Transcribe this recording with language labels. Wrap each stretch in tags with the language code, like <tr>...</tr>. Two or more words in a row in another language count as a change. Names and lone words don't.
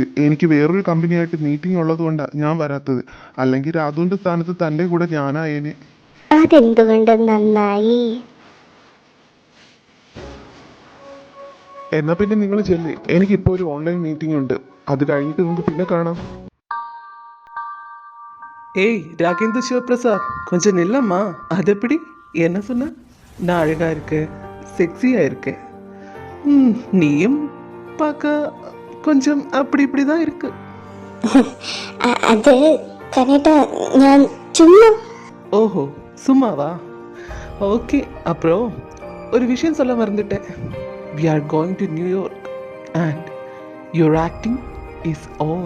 <ml>എനിക്ക് വേറൊരു കമ്പനിയായിട്ട് മീറ്റിംഗ് ഉള്ളത് കൊണ്ടാണ് ഞാൻ വരാത്തത്. അല്ലെങ്കിൽ രാധുവിന്റെ സ്ഥാനത്ത് തൻ്റെ കൂടെ ഞാനായേനെ. അതെന്തുകൊണ്ട് നന്നായി. എന്നാ പിന്നെ നിങ്ങൾ ചെല്ലി. എനിക്കിപ്പോൾ ഒരു ഓൺലൈൻ മീറ്റിംഗ് ഉണ്ട്. അത് കഴിഞ്ഞിട്ട് നമുക്ക് പിന്നെ കാണാം.</ml> <ta>ஏய் ராகேந்திர சிவபிரசாத், கொஞ்சம் நில்லம்மா. அது எப்படி? என்ன சொன்ன? நான் அழகா இருக்கு, செக்ஸியா இருக்கு. நீயும் பார்க்க கொஞ்சம் அப்படி இப்படி தான் இருக்கு.</ta> <ml>അത് കനേട്ടാ, ഞാൻ ചുമ്മാ.</ml> <ta>ஓஹோ, சும்மாவா? ஓகே. அப்புறம் ஒரு விஷயம் சொல்ல மறந்துட்டேன்.</ta> <en>We are going to New York and your acting is over.</en>